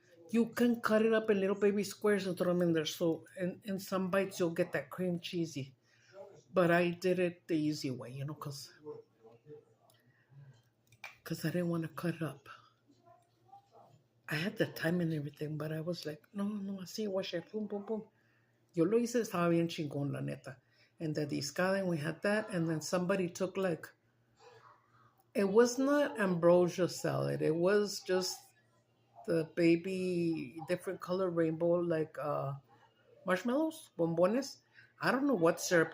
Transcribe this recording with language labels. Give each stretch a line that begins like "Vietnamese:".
English: You can cut it up in little baby squares and throw them in there. So in some bites you'll get that cream cheesy. But I did it the easy way, because I didn't want to cut it up. I had the time and everything, but I was like, no, así, wash it, boom, boom, boom.
Spanish: Yo lo hice, estaba bien chingón, la neta.
English: And the discada, and we had that. And then somebody took it was not ambrosia salad. It was just the baby, different color rainbow, marshmallows, bombones. I don't know what syrup.